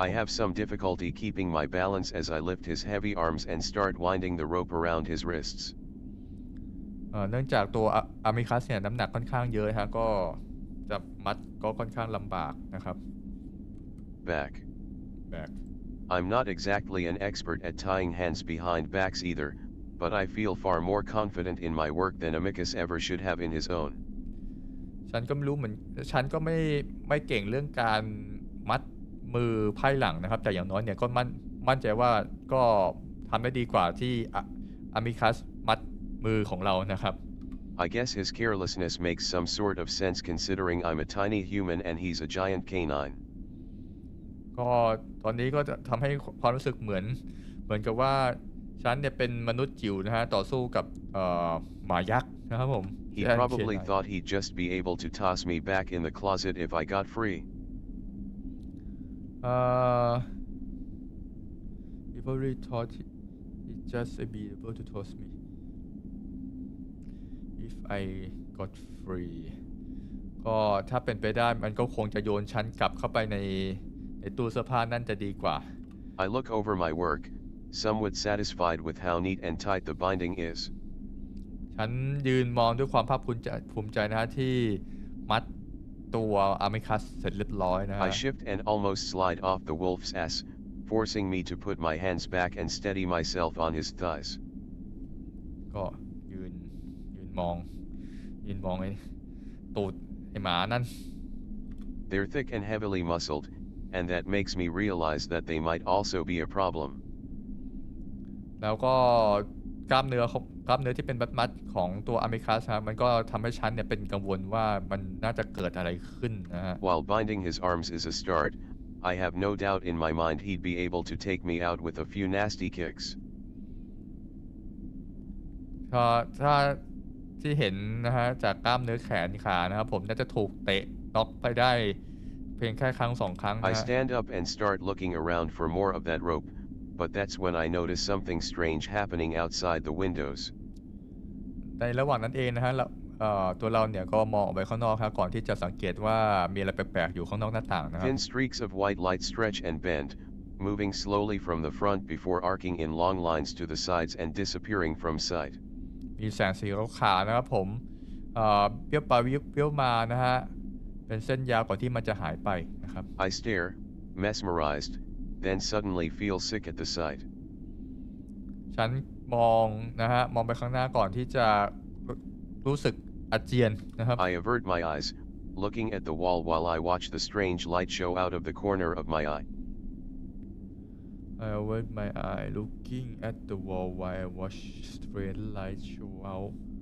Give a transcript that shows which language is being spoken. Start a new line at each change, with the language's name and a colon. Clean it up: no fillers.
English: I have some difficulty keeping my balance as I lift his heavy arms and start winding the rope around his wrists.
Thai: เนื่องจากตัวอามิคัสเนี่ยน้ำหนักค่อนข้างเยอะฮะก็จะมัดก็ค่อนข้างลำบากนะครับ
English: Back. Back. I'm not exactly an expert at tying hands behind backs either, but I feel far more confident in my work than Amicus ever should have in his own.
Thai: ฉันก็ไม่รู้เหมือนฉันก็ไม่เก่งเรื่องการมัดมือไพ่หลังนะครับแต่อย่างน้อยเนี่ยก็มั่นใจว่าก็ทำได้ดีกว่าที่อามิคัสมัดมือของเรานะครับ
English: I guess his carelessness makes some sort of sense considering I'm a tiny human and he's a giant canine.
Thai: ก็ตอนนี้ก็จะทำให้ความรู้สึกเหมือนกับว่าฉันเนี่ยเป็นมนุษย์จิ๋วนะฮะต่อสู้กับหมายักษ์นะครับผม
English: He probably thought he'd just be able to toss me back in the closet if I got free. He probably thought he'd just be able to toss me if I got free
Thai: ก็ถ้าเป็นไปได้มันก็คงจะโยนฉันกลับเข้าไปในตู้เสื้อผ้านั่นจะดีกว่า
English: I look over my work, somewhat satisfied with how neat and tight the binding is.
Thai: ฉันยืนมองด้วยความภาคภูมิใจนะฮะที่มัดตัวอามิคัสเสร็จเรียบร้อยนะฮะ
English: I shift and almost slide off the wolf's ass, forcing me to put my hands back and steady myself on his thighs.
Thai: ก็ยืนมองไอ้ตูดไอ้หมานั่น
English: They're thick and heavily muscled, and that makes me realize that they might also be a problem.
Thai: แล้วก็กล้ามเนื้อที่เป็นมัดของตัวอามิคัสครับมันก็ทำให้ฉันเนี่ยเป็นกังวลว่ามันน่าจะเกิดอะไรขึ้นนะฮะ
English: While binding his arms is a start, I have no doubt in my mind he'd be able to take me out with a few nasty kicks.
Thai: ถ้าที่เห็นนะฮะจากกล้ามเนื้อแขนขานะครับผมน่าจะถูกเตะน็อกไปได้เพียงแค่ครั้ง2 ครั้งนะ
English: I stand up and start looking around for more of that rope, but that's when I notice something strange happening outside the windows.
Thai: ในระหว่างนั้นเองนะฮะตัวเราเนี่ยก็มองออกไปข้างนอกครับก่อนที่จะสังเกตว่ามีอะไรแปลกๆอยู่ข้างนอกหน้าต่างนะครับ
English: Thin streaks of white light stretch and bend, moving slowly from the front before arcing in long lines to the sides and disappearing from sight.
Thai: มีแสงสีขาวๆนะครับผมเบี้ยวไปเบี้ยวมานะฮะเป็นเส้นยาวก่อนที่มันจะหายไปนะครับ
English: I stare, mesmerized, then suddenly feel sick at the sight.
Thai: ฉันมองนะฮะมองไปข้างหน้าก่อนที่จะรู้สึกอาเจียนนะครับ
English: I avert my eyes, looking at the wall while I watch the strange light show out of the corner of my eye. I avert my eye, looking at the wall while I watch strange light show out.